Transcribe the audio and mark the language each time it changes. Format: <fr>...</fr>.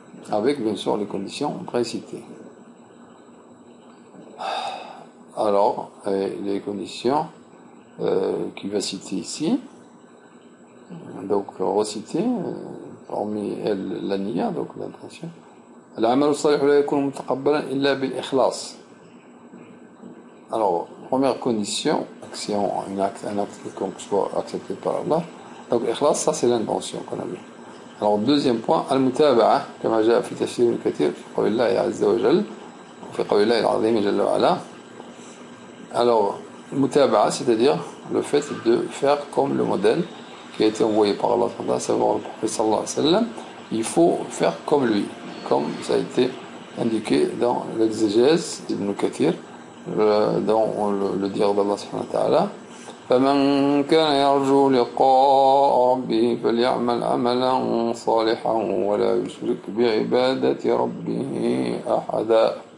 <fr>Avec bien sûr les conditions précitées. Alors, les conditions qu'il va citer ici, donc reciter, parmi elles la niya, donc l'intention.</fr> <ar>العمل الصالح لا يكون متقبلا إلا بالإخلاص.</ar> <fr>Alors, première condition, si un acte quelconque soit accepté par Allah, donc ikhlas, ça c'est l'intention qu'on a vu. Alors, deuxième point,</fr> <ar>al-mutaba'a, كما جاء في تفسير كثير في قول الله عز وجل وفي قول الله العظيم جل وعلا.</ar> <fr>Alors, mutaba'a, c'est-à-dire le fait de faire comme le modèle qui a été envoyé par Allah, à savoir le prophète</fr> <ar>sallallahu alayhi wa sallam.</ar> <fr>Il faut faire comme lui, comme ça a été indiqué dans l'exégèse d'Ibn Kathir, dans le dire d'Allah</fr> <ar>subhanahu wa ta'ala. فمن كان يرجو لقاء ربه فليعمل عملا صالحا ولا يشرك بعبادة ربه أحدا.</ar>